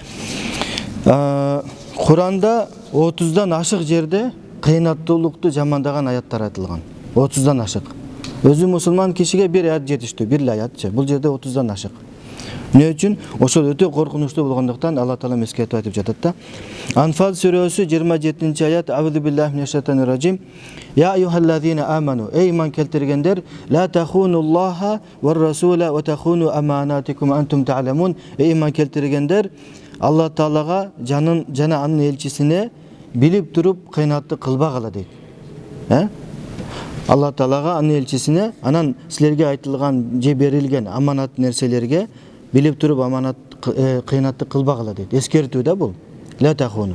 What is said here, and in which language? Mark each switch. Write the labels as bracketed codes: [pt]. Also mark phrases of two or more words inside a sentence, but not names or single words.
[ky] Куранда 30-дан ашык жерде кыйнаттуулукту жамандаган аяттар айтылган. 30-дан ашык. Өзү мусулман кишиге бир аят жетиштүү, бир аятчы. Бул жерде 30-дан ашык. Эмне үчүн? Ошол өтө коркунучтуу болгондуктан Алла Таала эскертип айтып жатат да. Анфал сүрөсү 27-аят: [ar] "أعوذ بالله من الشيطان الرجيم. يا أيها الذين آمنوا, [ky] эй иман келтиргендер, [ar] لا تخونوا الله والرسول وتخونوا أماناتكم وأنتم تعلمون." [ky] Эй иман келтиргендер, Алла Таалага жана анын элчисине билип туруп кыйнаттык кылбагыла дейт. Алла Таалага анын элчисине анан силерге айтылган же берилген аманат нерселерге билип туруп аманат кыйнаттык кылбагыла дейт. Эскертүү да бул. [ar] لا تخونوا.